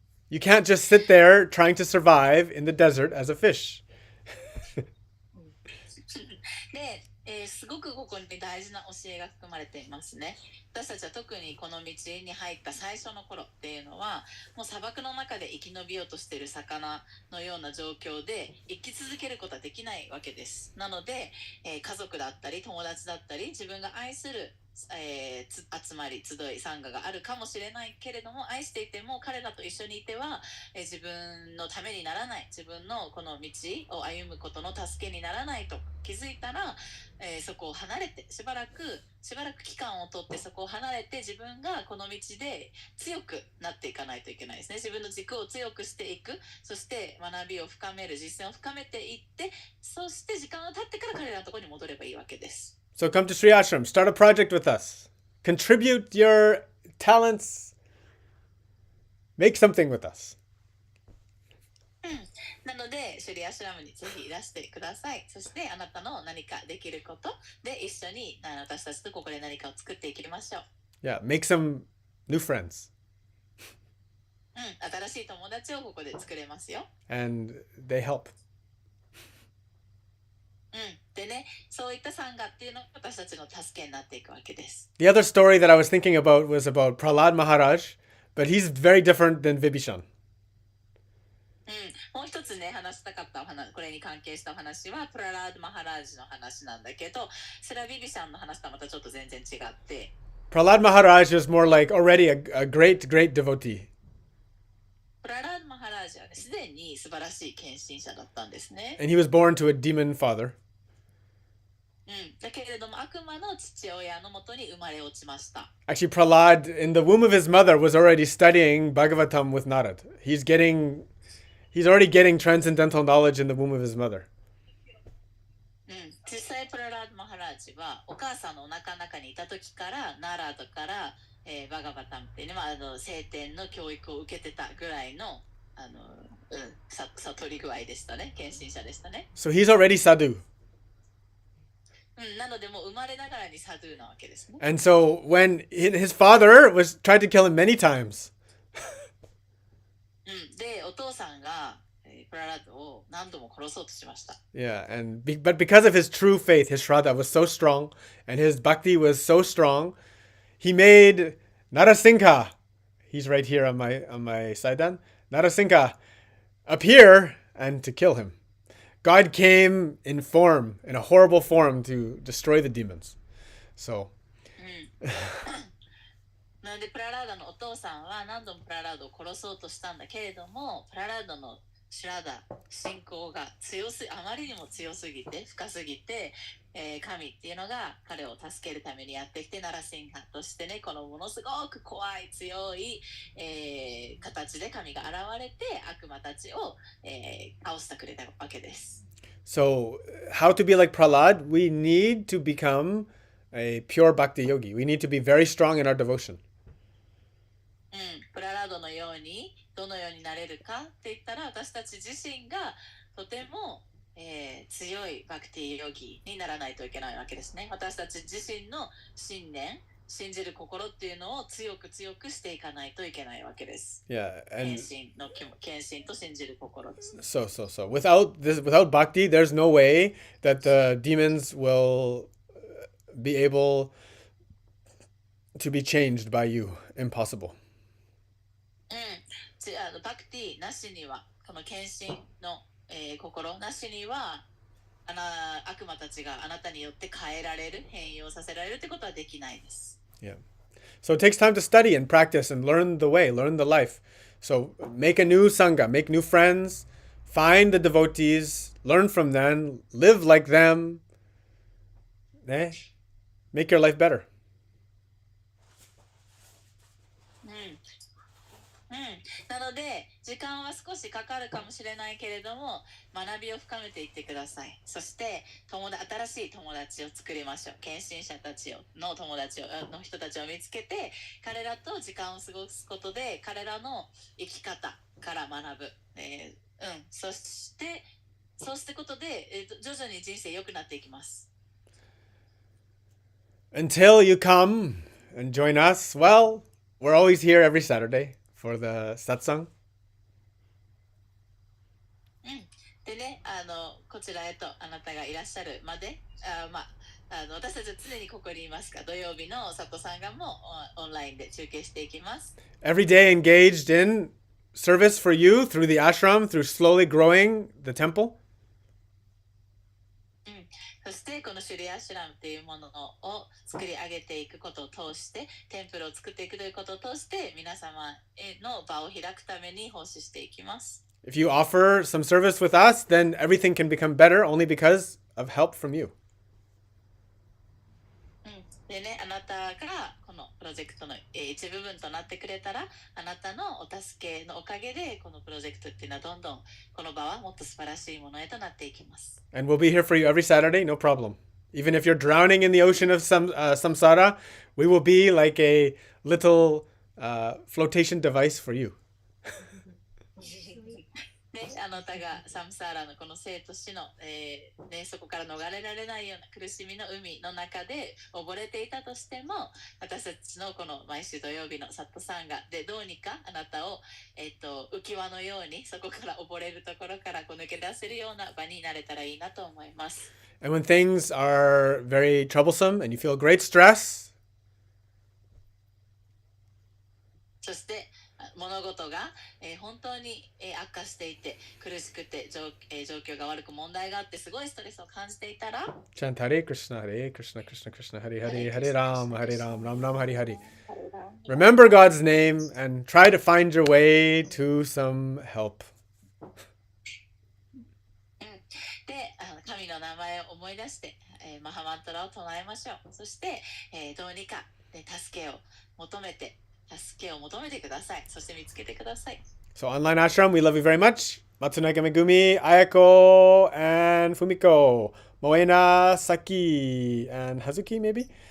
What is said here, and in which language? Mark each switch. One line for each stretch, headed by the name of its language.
English: You can't just sit there trying to survive in the desert as a fish.
Japanese: ですごくここに大事な教えが含まれていますね。私たちは特にこの道に入った最初の頃っていうのはもう砂漠の中で生き延びようとしている魚のような状況で生き続けることはできないわけです。なので、家族だったり友達だったり自分が愛する集まり集い参加があるかもしれないけれども愛していても彼らと一緒にいては、自分のためにならない自分のこの道を歩むことの助けにならないと気づいたら、そこを離れてしばらく期間をとってそこを離れて自分がこの道で強くなっていかないといけないですね。自分の軸を強くしていく、そして学びを深める、実践を深めていって、そして時間が経ってから彼らのところに戻ればいいわけです。
English: So come to Sri Ashram, start a project with us. Contribute your talents. Make something with us.
Japanese: なので、シュリアシュラムにぜひいらしてください。そしてあなたの何かできることで一緒に私たちとここで何かを作っていきましょう。
English: Yeah, make some new friends.
Japanese: 新しい友達をここで作れますよ。
English: And they help.
Japanese: でね、そういったサンガっていうのが私たちの助けになっていくわけです。
English: The other story that I was thinking about was about Prahlad Maharaj, but he's very different than Vibhishan.
Japanese: もう一つね話したかったお話、これに関係したお話はプララード・マハラージの話なんだけど、それはビビシャンの話とはまたちょっと全然違って、
English: Prahlad Maharaj is more like already a great devotee.
Japanese: プララード・マハラージはすでに素晴らしい献身者だったんですね。
English: And he was born to a demon father.
Japanese: だけれども悪魔の父親のもとに生まれ落ちました。
English: Actually, Prahlad, in the womb of his mother, was already studying Bhagavatam with Narad. He's already getting transcendental knowledge in the womb of his mother.
Japanese: 実際プララード・マハラージはお母さんのお腹の中にいた時からナラードから、バガバタムっていうのは聖典の教育を受けてたぐらいの悟り具合でしたね。献身者でしたね。
English: So he's already sadhu.
Japanese: なのでもう生まれながらにサドゥなわけですね。
English: And so when his father was tried to kill him many times.
Japanese: でお父さんがプララードを何度も殺そうとしました。
English: Yeah, but because of his true faith, his shraddha was so strong, and his bhakti was so strong, he made Narasingha. He's right here on my saidan. Narasingha appear and to kill him. God came in a horrible form, to destroy the demons. So.
Japanese: なのでプララードのお父さんは何度もプララードを殺そうとしたんだけれども、プララードのシュラダ信仰があまりにも強すぎて深すぎて、神っていうのが彼を助けるためにやってきてナラシンガとしてね、このものすごく怖い強い、形で神が現れて悪魔たちを、倒してくれたわけです。
English: So how to be like Prahlad? We need to become a pure bhakti yogi. We need to be very strong in our devotion.
Japanese: プララードのようにどのようになれるかって言ったら、私たち自身がとても、強いバクティヨギにならないといけないわけですね。私たち自身の信念、信じる心っていうのを強く強くしていかないといけないわけです。
English: Yeah,
Japanese: 献
English: and
Japanese: 身と信じる心ですね。
English: so without bhakti, there's no way that the demons will be able to be changed by you. Impossible.
Japanese: バクティなしには、この献身の、心なしには、悪魔たちがあなたによって変えられる、変容させられるってことはできないです。
English: Yeah. So it takes time to study and practice and learn the way, learn the life. So make a new sangha, make new friends, find the devotees, learn from them, live like them. Eh? Make your life better.
Japanese: なので時間は少しかかるかもしれないけれども、学びを深めていってください。そして新しい友達を作りましょう。献身者たちの人たちを見つけて、彼らと時間を過ごすことで彼らの生き方から学ぶ。そうしてことで、徐々に人生良くなっていきます。
English: Until you come and join us, well, we're always here every Saturday for the satsang.
Japanese: でね、こちらへとあなたがいらっしゃるまで、私たちは常にここにいますが、土曜日のサトサンガもオンラインで中継していきます。
English: Every day engaged in service for you through the ashram, through slowly growing the temple.
Japanese: そしてこのシュリアシュラムというものを作り上げていくことを通して、テンプルを作っていくということを通して皆様への場を開くために奉仕していきます。
English: If you offer some service with us, then everything can become better only because of help from you.
Japanese: でね、あなたがこのプロジェクトの一部分となってくれたら、あなたのお助けのおかげでこのプロジェクトっていうのはどんどんこの場はもっと素晴らしいものへとなっていきます。
English: And we'll be here for you every Saturday, no problem. Even if you're drowning in the ocean of samsara, we will be like a little flotation device for you.
Japanese: あなたがサムサーラのこの生と死の、そこから逃れられないような苦しみの海の中で溺れていたとしても、私たちのこの毎週土曜日のサットサンガでどうにかあなたを、浮き輪のようにそこから溺れるところから抜け出せるような場になれたらいいなと思います。
English: And when things are very troublesome and you feel great stress,
Japanese: そして物事が、本当に、悪化していて苦しくて状況が悪く問題があってすごいストレスを感じていたら、
English: chant Hare Krishna, Hare Krishna, Krishna Krishna, Hare Hare, Hare Ram, Hare Ram, Ram Ram, Hare Hare. Remember God's name and try to find your way to some help.
Japanese: で、神の名前を思い出して、マハマントラを唱えましょう。そして、どうにか、助けを求めてください。そして見つけてください。
English: So online ashram, we love you very much. Matsunaka Megumi, Ayako, and Fumiko. Moena, Saki, and Hazuki, maybe?